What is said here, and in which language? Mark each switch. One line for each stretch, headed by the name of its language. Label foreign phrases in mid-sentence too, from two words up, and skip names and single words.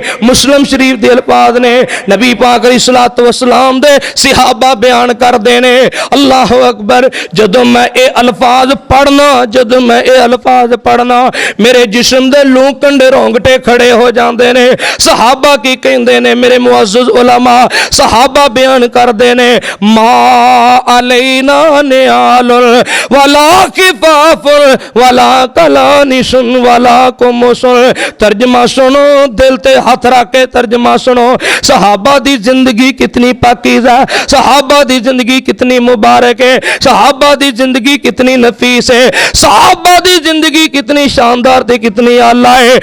Punjabi: مسلم شریف دے الفاظ نے نبی پاک
Arabic: عليه الصلاة والسلام
Punjabi: دے صحابہ بیان کردے نے.
Arabic: الله أكبر.
Punjabi: جدوں میں اے الفاظ پڑھنا، جدوں میں اے الفاظ پڑھنا میرے جسم دے لوں کنڈے رونگٹے کھڑے ہو جاتے نے. صحابہ کی کہندے نے میرے معزز علماء، صحابہ بیان کردے نے
Arabic: ما علينا نعال ولا خفاف ولا قلانس ولا قمص.
Punjabi: ترجمہ سنو، دل تے ہتھ رکھ کے ترجمہ سنو. صحابہ دی زندگی کتنی پاکیزہ، صحابہ دی زندگی کتنی مبارک ہے، صحابہ دی زندگی کتنی نفیس ہے، صحابہ دی زندگی کتنی شاندار تے کتنی اعلیٰ ہے.